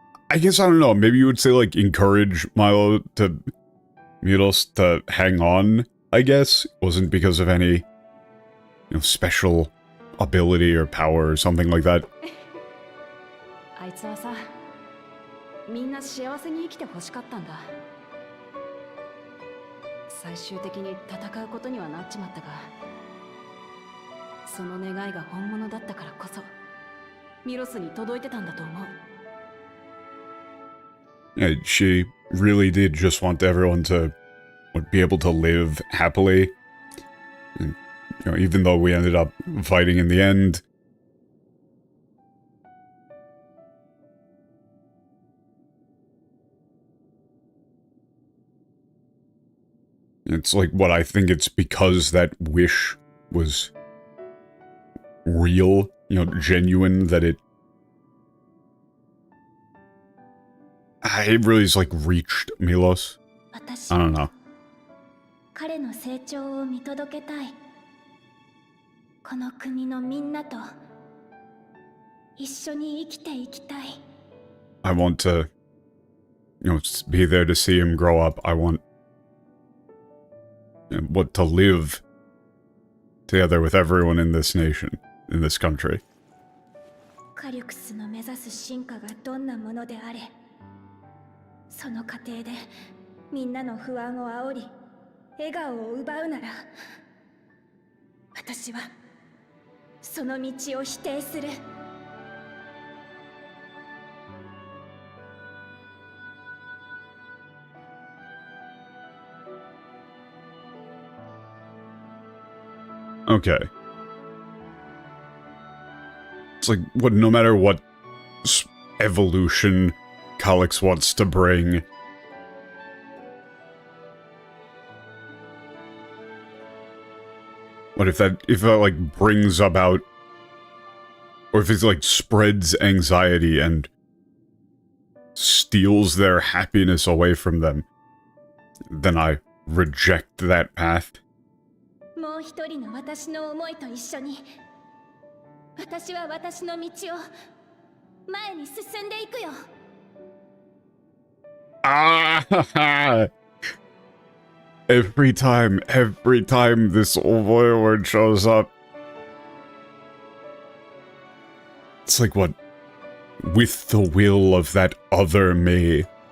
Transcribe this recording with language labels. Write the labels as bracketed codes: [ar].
[en] I guess, I don't know, maybe you would say, like, encourage Milos to hang on, I guess. It wasn't because of any, you know, special ability or power or something like that. [ja] あいつはさ、みんな幸せに生きてほしかったんだ。最終的に戦うことにはなっちまったが、その願いが本物だったからこそ、ミロスに届いてたんだと思う。 [en] Yeah, she really did just want everyone to be able to live happily. And, you know, even though we ended up fighting in the end, It's like, what, I think it's because that wish was real, you know, genuine, that it really is like reached Milos. I don't know. [ja] 彼の成長を見届けたい。この国のみんなと一緒に生きていきたい。 [en] I want to, you know, be there to see him grow up. I want, you know, what, to live together with everyone in this nation, in this country. [ja] カリュクスの目指す進化がどんなものであれ、その過程でみんなの不安を煽り、笑顔を奪うなら、私はその道を否定する。 [en] Okay. It's like, what, no matter what evolution Calyx wants to bring, what if that like brings about, or if it like spreads anxiety and steals their happiness away from them, then I reject that path. [ja] もう一人の私の思いと一緒に、私は私の道を前に進んでいくよ。 Ah! [en] Every time this word shows up, it's like, what, with the will of that other me.